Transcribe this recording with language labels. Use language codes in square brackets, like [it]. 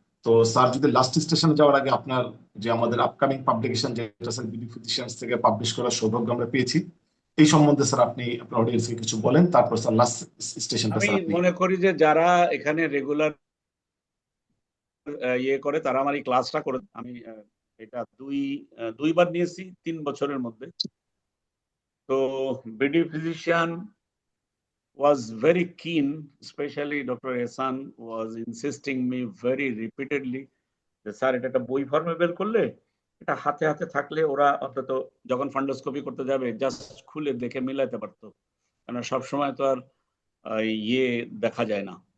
[bn] তো স্যার যদি লাস্ট স্টেশনে যাওয়ার আগে আপনার যে আমাদের আপকামিং পাবলিকেশন যেটা স্যার বিডি ফিজিশিয়ানস থেকে পাবলিশ করার সৌভাগ্য আমরা পেয়েছি, এই সম্বন্ধে স্যার আপনি আপনার অডিয়েন্সকে কিছু বলেন, তারপর স্যার লাস্ট স্টেশনটা আমি স্যার আপনি। মনে করি যে যারা এখানে রেগুলার ইয়ে করে তারা আমার এই ক্লাসটা করে, আমি এটা দুইবার নিয়েছি 3 বছরের মধ্যে। তো BD physician [en] was very keen, especially Dr. Ehsan was insisting me very repeatedly [bn] যে স্যার এটা একটা বই ফর্মে বের করলে এটা হাতে হাতে থাকলে ওরা অন্তত যখন ফান্ডোস্কোপি করতে যাবে জাস্ট খুলে দেখে মিলাতে পারতো, কারণ সবসময় তো আর ইয়ে দেখা যায় না।